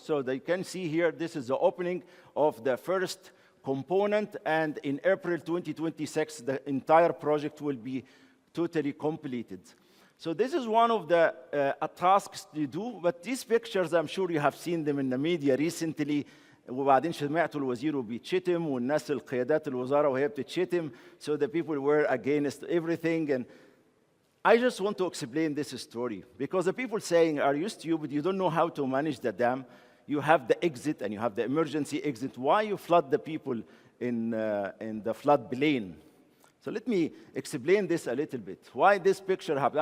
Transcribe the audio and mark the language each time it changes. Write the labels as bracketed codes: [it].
[en] So you can see here, this is the opening of the first component, and in April 2026, the entire project will be totally completed. So this is one of the tasks you do, but these pictures, I'm sure you have seen them in the media recently. [ar] وبعدين سمعتوا الوزير بيتشتم والناس القيادات الوزارة وهي بتتشتم, [en] so the people were against everything. And I just want to explain this story because the people saying, "Are you stupid? You don't know how to manage the dam. You have the exit and you have the emergency exit. Why you flood the people in the flood plain?" So let me explain this a little bit. Why this picture happened?